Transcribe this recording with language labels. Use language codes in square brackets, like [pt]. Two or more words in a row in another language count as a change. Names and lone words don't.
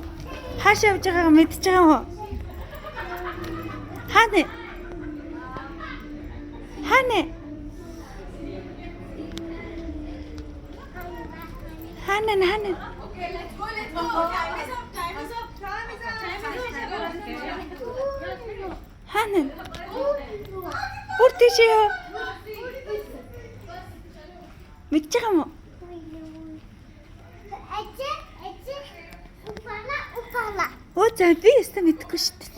[mn] Хаашаа явж байгаагаа мэдчихэж байгаа юм уу? Хаана? Хаана? Хаана? [en] Okay, let's go. Time is up. [mn] Хаана? Бүр тийшээ. Мэдчихэж байгаа юм уу? Оо за би өстө мэдгүй шүү дээ.